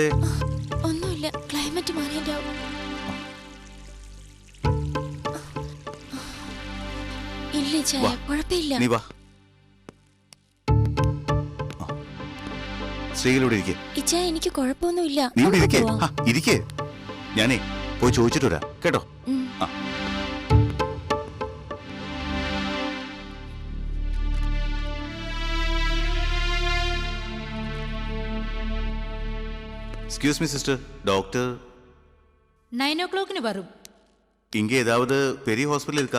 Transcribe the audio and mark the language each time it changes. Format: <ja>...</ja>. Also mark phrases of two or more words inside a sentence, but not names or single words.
<ml>ഒന്നുമില്ല, ക്ലൈമറ്റ് മാറിയതാവും. ഇല്ല ചായ, കുഴപ്പമില്ല. നീ വാ. ശ്രീകല ഇരിക്കേ. ഇച്ചായ, എനിക്ക് കുഴപ്പമൊന്നുമില്ല. നീ ഇവിടെ നമുക്ക് ഇരിക്കേ. പോവാം. ഇരിക്കേ, ഞാനേ പോയി ചോദിച്ചിട്ട് വരാം കേട്ടോ. ഉം. ആ.</ml> <en>excuse me sister, doctor</en> <ta>9 o'clock வரும். இங்கே ஏதாவது பெரிய ஹாஸ்பிட்டல் இருக்கா?</ta>